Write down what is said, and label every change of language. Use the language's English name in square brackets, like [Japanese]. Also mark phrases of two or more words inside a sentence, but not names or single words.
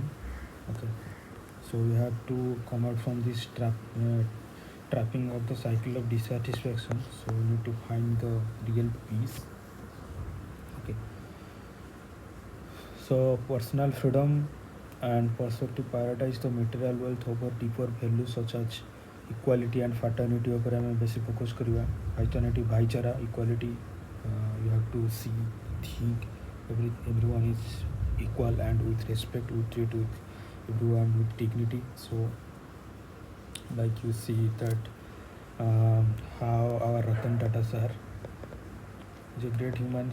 [English] Okay, so we have to come out from this trapping of the cycle of dissatisfaction. So we need to find the real peace. Okay, so personal freedom and perspective prioritize the material wealth over deeper values such as equality and fraternity. [Odia] ଉପରେ ଆମେ ବେଶୀ ଫୋକସ୍ କରିବା. fraternity, ଭାଇଚାରା, [English] equality. You have to see, think everyone is equal and with respect, we treat with everyone with dignity. So like you see that how our Ratan Tata sir is a great human.